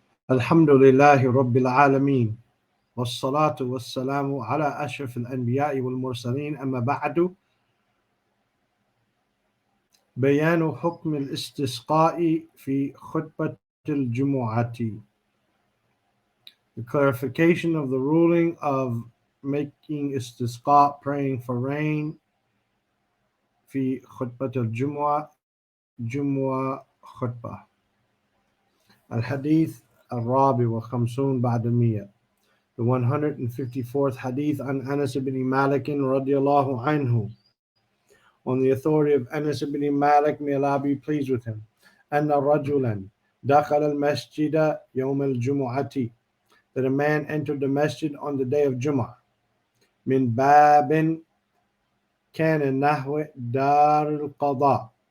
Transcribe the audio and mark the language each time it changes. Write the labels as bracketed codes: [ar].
[ar] الحمد لله رب العالمين والصلاة والسلام على أشرف الأنبياء والمرسلين أما بعد بيان حكم الاستسقاء في خطبة الجمعة. [en] The clarification of the ruling of making istisqa, praying for rain, [ar] في خطبة الجمعة, جمعة خطبة. الحديث الرابع والخمسون بعد المئة. [en] The 154th hadith [ar] عن أنس بن مالك رضي الله عنه, [en] on the authority of Anas ibn Malik, may Allah be pleased with him, [ar] أن رجلا دخل المسجد يوم الجمعة, [en] that a man entered the masjid on the day of Jumu'ah, [ar] من باب كان نحو دار القضاء,